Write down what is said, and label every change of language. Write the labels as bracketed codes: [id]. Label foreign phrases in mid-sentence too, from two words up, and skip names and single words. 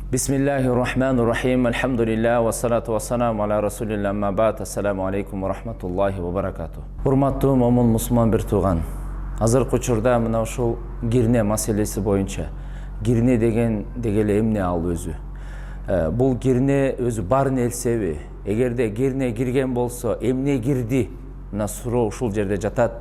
[ar] بسم الله الرحمن الرحيم. الحمد لله والصلاة والسلام على رسول الله. أما بعد. السلام عليكم ورحمة الله وبركاته. [ky] Урматтуу момун мусулман бир тууган. Азыркы учурда мына ушул кирне маселеси боюнча кирне дегеле эмне ал өзү? Бул кирне өзү бар нерсеби? Эгерде кирне кирген болсо, эмне кирди? Мына суроо ушул жерде жатат.